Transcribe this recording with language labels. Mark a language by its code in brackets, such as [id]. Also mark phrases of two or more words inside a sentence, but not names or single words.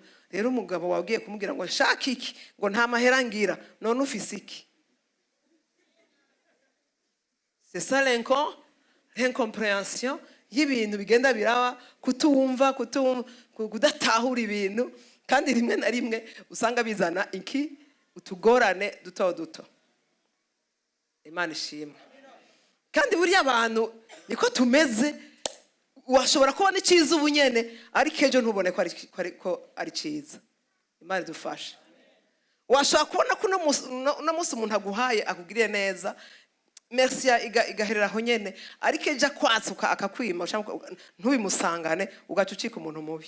[rn] Rero umugabo wagiye kumubwira ngo shaka iki, ngo nta mahera ngira, none ufise iki? [fr] C'est ça l'incompréhension [rn] y'ibintu bigenda biraba, kutumva, kudatahura ibintu, kandi rimwe na rimwe usanga bizana utugorane duto. Imana ishimwe. Kandi buriya abantu niko tumeze, washobora kubona icyiza ubunyene ariko ejo ntubone ko ari cyiza. Imana dufashe. Washobora kubona ko no munsi umuntu aguhaye akugiriye neza, merci igahereraho nyene, ariko ejo kwatsuka akakwima ntubimusangane ugacucika umuntu mubi.